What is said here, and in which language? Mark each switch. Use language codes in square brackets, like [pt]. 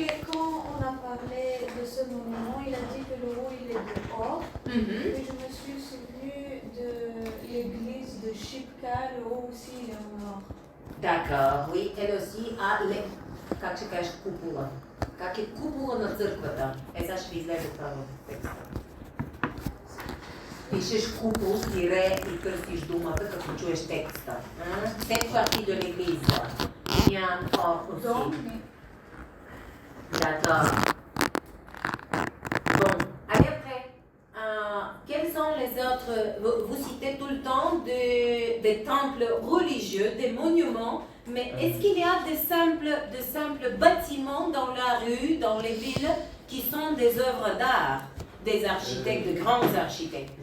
[fr] Quand on a parlé de ce monument, il a dit que le haut il est de or. Et je me suis souvenu de l'église de Shipka, le haut aussi il est en or. D'accord, oui, elle aussi a [bg] как ще кажеш, купола. Как е купола на църквата. Сега ще ви излезе това в текста. Пишеш купол, тире и кръстиш думата, като чуеш текста. [fr] Cette partie de l'église. Il y a un or aussi. D'accord. Bon, allez après. Quels sont les autres? Vous citez tout le temps des temples religieux, des monuments, mais est-ce qu'il y a de simples bâtiments dans la rue, dans les villes, qui sont des œuvres d'art, des architectes, de grands architectes?